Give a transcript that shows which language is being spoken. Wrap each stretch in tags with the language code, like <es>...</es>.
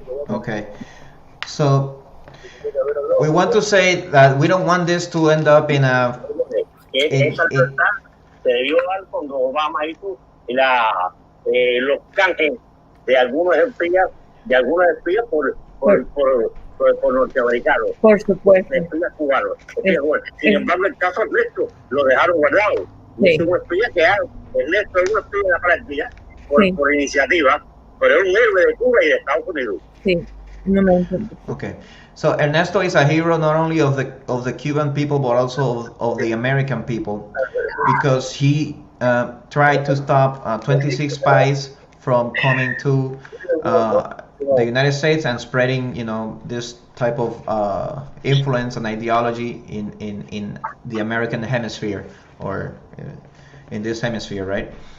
<en>Okay, so we want to say that we don't want this to end up in a...</en> <es>Esa libertad se debió dar cuando Obama hizo los canjes de algunos espías por norteamericanos. Por supuesto. Espías cubanos. Sin embargo, el caso Ernesto lo dejaron guardado. Sí. Es un espía que Ernesto es un espía de la práctica por iniciativa, pero es un héroe de Cuba y de Estados Unidos. Sí, no me entiendo.</es> <en>Okay, so Ernesto is a hero not only of the Cuban people but also of the American people, because he tried to stop 26 spies from coming to the United States and spreading, this type of influence and ideology in the American hemisphere, or in this hemisphere, right?</en>